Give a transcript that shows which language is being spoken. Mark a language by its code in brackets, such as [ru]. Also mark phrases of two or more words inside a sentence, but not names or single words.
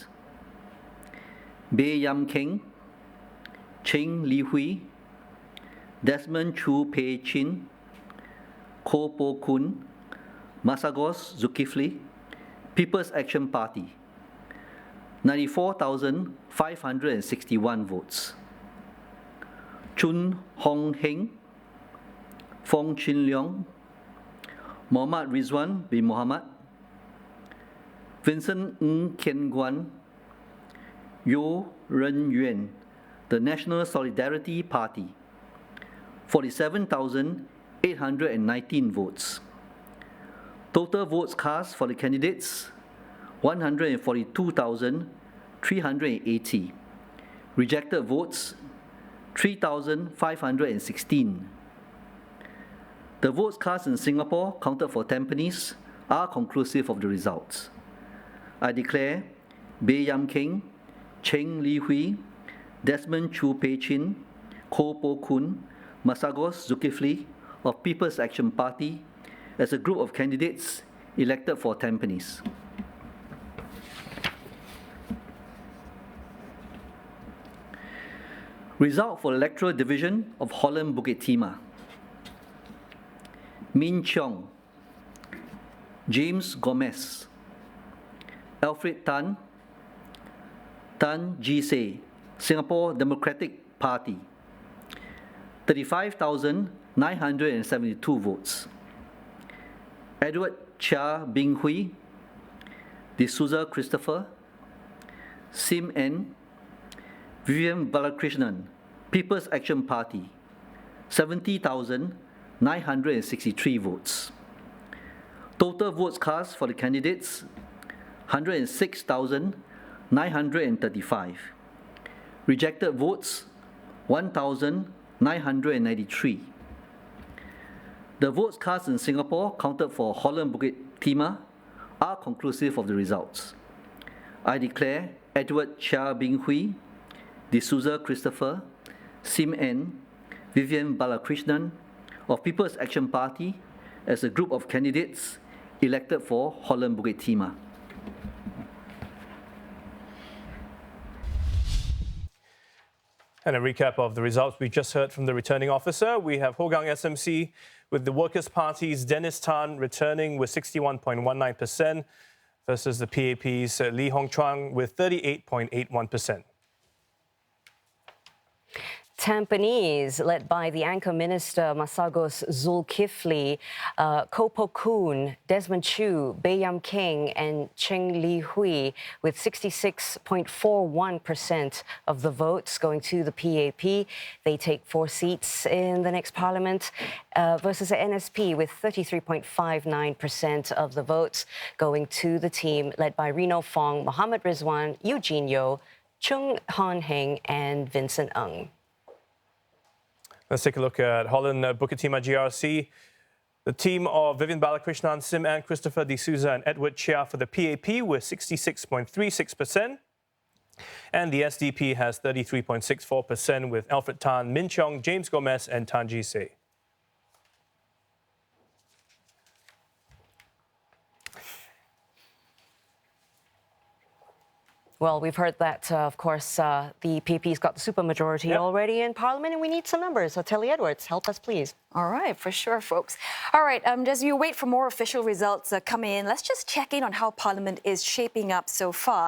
[en] Baey Yam Keng, Cheng Li Hui, Desmond Chu Pei Chin, Koh Po Kun, Masagos Zulkifli, People's Action Party, 94,561 votes. Chun Hong Heng, Fong Chin Leong, Mohammad Rizwan bin Mohammad, Vincent Ng Kian Guan, Yo Ren Yuan, the National Solidarity Party, 47,819 votes. Total votes cast for the candidates, 142,380. Rejected votes, 3,516. The votes cast in Singapore, counted for Tampines, are conclusive of the results. I declare Baey Yam Keng, Cheng Li Hui, Desmond Chu Pei Chin, Koh Po Kun, Masagos Zulkifli of People's Action Party as a group of candidates elected for Tampines. Result for electoral division of Holland Bukit Timah. Min Cheong, James Gomez, Alfred Tan, Tan Jise, Singapore Democratic Party, 35,972 votes. Edward Chia Bing Hui, D'Souza Christopher, Sim N, Vivian Balakrishnan, People's Action Party, 70,963 votes. Total votes cast for the candidates, 106,935. Rejected votes, 1,993. The votes cast in Singapore, counted for Holland Bukit Timah, are conclusive of the results. I declare Edward Chia Bing Hui, D'Souza Christopher, Sim N, Vivian Balakrishnan of People's Action Party as a group of candidates elected for Holland Bukit Timah. And a recap of the results we just heard from the returning officer. We have Hougang SMC with the Workers' Party's Dennis Tan returning with 61.19%. versus the PAP's Lee Hong Chuang with 38.81%. Tampines, led by the anchor minister Masagos Zulkifli, Koh Poh Koon, Desmond Chu, Baey Yam Keng and Cheng Li Hui with 66.41% of the votes going to the PAP. They take 4 seats in the next parliament versus the NSP with 33.59% of the votes going to the team led by Reno Fong, Mohammed Rizwan, Eugene Yeo, Chung Han Heng and Vincent Ng. Let's take a look at Holland Bukit Timah GRC. The team of Vivian Balakrishnan, Sim Ann, Christopher D'Souza and Edward Chia for the PAP with 66.36%. And the SDP has 33.64% with Alfred Tan, Min Chong, James Gomez and Tan Ji Se. Well, we've heard that, of course, the PP's got the supermajority already in Parliament, and we need some numbers. So, Telly Edwards, help us, please. All right, for sure, folks. All right, as you wait for more official results coming in, let's just check in on how Parliament is shaping up so far.